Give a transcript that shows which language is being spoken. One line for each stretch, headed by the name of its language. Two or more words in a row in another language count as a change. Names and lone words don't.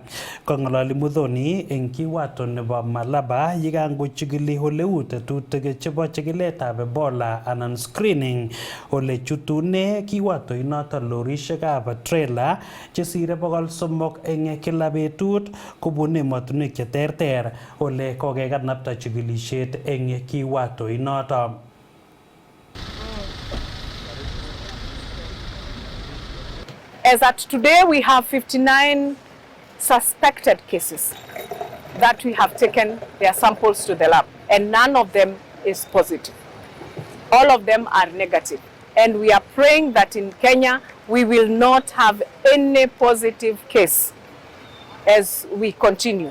Kalenjin: Kong'ololi Muthoni eng kiwato nebo Malaba yikangochikili oleu tetutik chebo chikiletab Ebola anan screening ole chutune kiwato inoto lorishekab trailer chesire 300 eng kila betut kobun emotinwek cheterter ole kokekanapta chikilishet eng kiwato inoto.
English: As at today, we have 59 suspected cases that we have taken their samples to the lab, and none of them is positive. All of them are negative. And we are praying that in Kenya, we will not have any positive case as we continue.